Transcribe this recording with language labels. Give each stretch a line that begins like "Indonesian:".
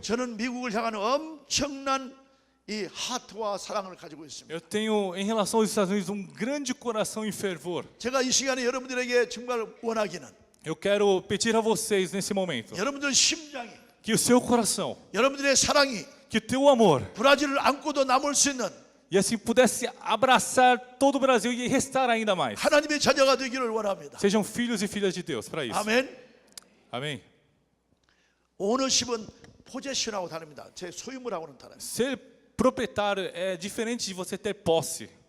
Korean: 저는 미국을 향하는 엄청난 이 하트와 사랑을 가지고 있습니다.
Portuguese: eu tenho em relação aos Estados Unidos um grande coração em fervor.
Korean: 제가 이 시간에 여러분들에게 정말 원하기는
Portuguese: Eu quero pedir a vocês nesse momento
Korean: 여러분들 심장이,
Portuguese: que o seu coração,
Korean: 여러분들의 사랑이
Portuguese: que o teu amor,
Korean: 브라질을 안고도 남을 수 있는
Portuguese: e assim pudesse abraçar todo o Brasil e restar ainda mais.
Korean: 하나님의 자녀가 되기를 원합니다.
Portuguese: Sejam filhos e filhas de Deus para isso.
Korean: 아멘.
Portuguese: Amém.
Korean: 오너십은 포제션하고 다릅니다. 제 소유물하고는 달라요.
Portuguese: Ser proprietário é diferente de você ter posse.